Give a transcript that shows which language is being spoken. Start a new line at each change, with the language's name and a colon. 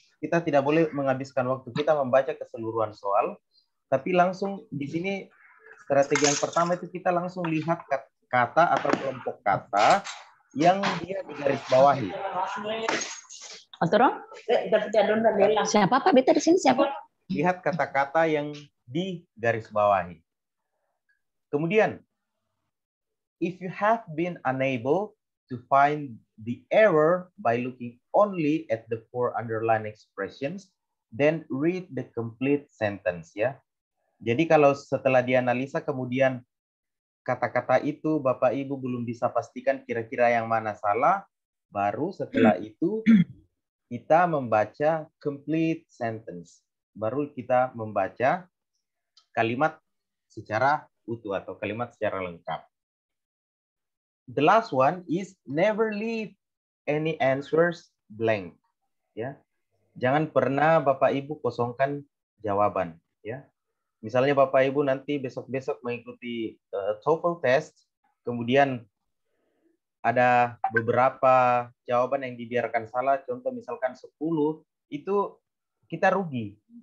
Indonesian: Kita tidak boleh menghabiskan waktu kita membaca keseluruhan soal, tapi langsung di sini strategi yang pertama itu kita langsung lihat kata atau kelompok kata yang dia digarisbawahi. Siapa Pak? Beta di sini siapa? Lihat kata-kata yang digarisbawahi. Kemudian,
English: if you have been unable to find the error by looking only at the 4 underlined expressions, then read the complete sentence ya.
Indonesian: Jadi kalau setelah dianalisa kemudian kata-kata itu Bapak Ibu belum bisa pastikan kira-kira yang mana salah, baru setelah itu kita membaca
English: complete sentence.
Indonesian: Baru kita membaca kalimat secara utuh atau kalimat secara lengkap.
English: The last one is never leave any answers blank. Ya.
Indonesian: Jangan pernah Bapak Ibu kosongkan jawaban, ya. Misalnya Bapak Ibu nanti besok-besok mengikuti TOEFL test, kemudian ada beberapa jawaban yang dibiarkan salah, contoh misalkan 10, itu kita rugi.